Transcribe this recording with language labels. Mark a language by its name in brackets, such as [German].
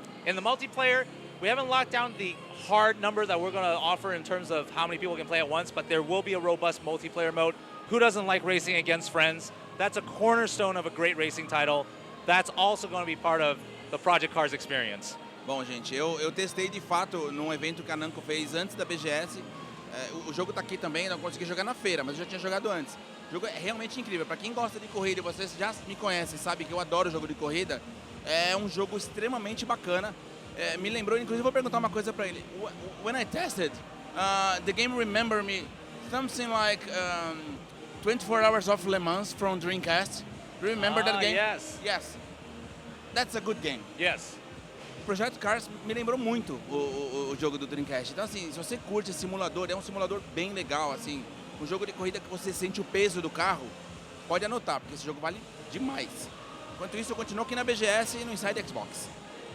[English] In the multiplayer, we haven't locked down the hard number that we're going to offer in terms of how many people can play at once, but there will be a robust multiplayer mode. Who doesn't like racing against friends? That's a cornerstone of a great racing title. That's also going to be part of the Project Cars experience. [Portuguese] Bom, gente, eu testei de fato num evento que a Namco fez antes da BGS. O jogo está aqui também, não consegui jogar na feira, mas eu já tinha jogado antes. O jogo é realmente incrível. Para quem gosta de corrida e vocês já me conhecem, sabe que eu adoro jogo de corrida, é um jogo extremamente bacana. Me lembrou, inclusive vou perguntar uma coisa para ele. [English] When I tested, the game remembered me something like 24 Hours of Le Mans from Dreamcast. Do you remember that game? Yes. Yes. That's a good game. Yes. [Portuguese] Project Cars me lembrou muito o jogo do Dreamcast. Então, assim, se você curte esse simulador, é um simulador bem legal, assim. Um jogo de corrida que você sente o peso do carro, pode anotar, porque esse jogo vale demais. Enquanto isso, eu continuo aqui na BGS e no Inside Xbox.